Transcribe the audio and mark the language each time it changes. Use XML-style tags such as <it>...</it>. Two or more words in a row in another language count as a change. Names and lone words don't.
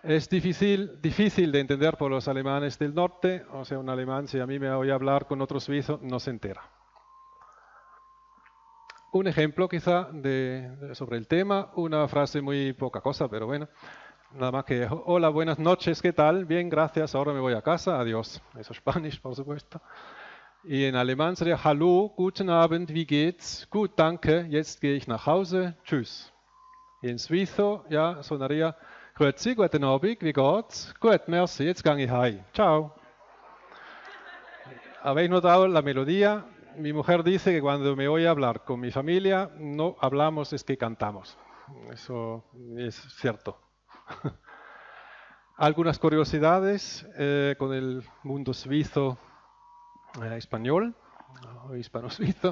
<es>Es difícil de entender por los alemanes del norte, o sea, un alemán, si a mí me oye hablar con otro suizo, no se entera. Un ejemplo quizá sobre el tema, una frase muy poca cosa, pero bueno, nada más que, hola, buenas noches, ¿qué tal? Bien, gracias, ahora me voy a casa, adiós. Eso es Spanish, por supuesto. Y en alemán sería,</es> <de>hallo, guten Abend, wie geht's? Gut, danke, jetzt gehe ich nach Hause, tschüss. Y en suizo ya sonaría,</de> <gsw>grüezi, guten Abend, wie geht's? Gut, merci, jetzt gehe ich heim, chao.</gsw> <es>¿Habéis notado la melodía? Mi mujer dice que cuando me oye hablar con mi familia, no hablamos, es que cantamos. Eso es cierto. Algunas curiosidades con el mundo suizo español, o hispano-suizo.</es>